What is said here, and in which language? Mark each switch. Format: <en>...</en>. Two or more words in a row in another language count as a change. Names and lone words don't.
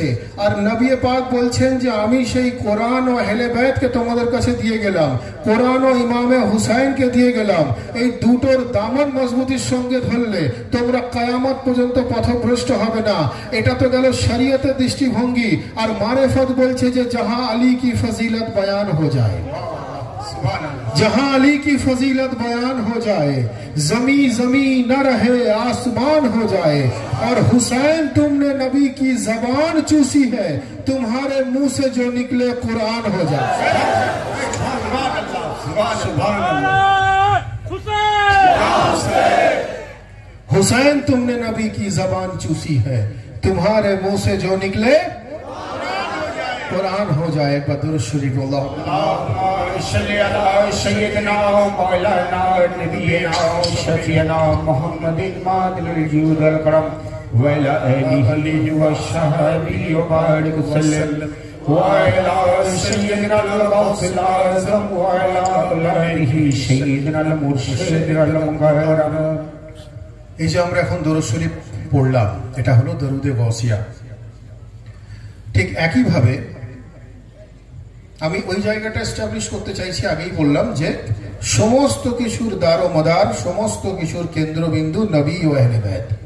<bn>আর নবী পাক বলছেন যে আমি সেই কোরআন ও আহলে বাইতকে তোমাদের কাছে দিয়ে গেলাম, কোরআন ও ইমামে হুসাইনকে দিয়ে গেলাম। এই দুটোর দামন মজবুতির সঙ্গে ধরলে তোমরা কিয়ামত পর্যন্ত পথভ্রষ্ট হবে না। এটা তো গেল শরীয়তের দৃষ্টিভঙ্গি। আর মারিফত বলছে যে</bn> <hi>जहां अली की फजीलत बयान हो जाए, जहां अली की फजीलत बयान हो जाए, जमी जमी न रहे आसमान हो जाए। और हुसैन तुमने नबी की जबान चूसी है, तुम्हारे मुंह से जो निकले कुरान हो जाए। हुसैन तुमने नबी की जबान चूसी है, तुम्हारे मुंह से जो निकले कुरान हो जाए। एक बार दुरूद शरीफ अल्लाह</hi> <ar>صل على سيدنا مولانا نبينا شفيعنا محمد الماضي الجود والكرم وعلى آله وصحبه وبارك وسلم وعلى سيدنا الغوث الأعظم وعلى آله سيدنا المرشد المكرم।</ar> <bn>এই যে আমরা এখন দরুদ শরীফ পড়লাম, এটা হলো দরুদে গাউসিয়া। ঠিক একইভাবে আমি ওই জায়গাটা এস্টাবলিশ করতে চাইছি, আগেই বললাম যে সমস্ত কিছুর দার ও মদার, সমস্ত কিছুর কেন্দ্রবিন্দু নবী ও আহলে বাইত।</bn>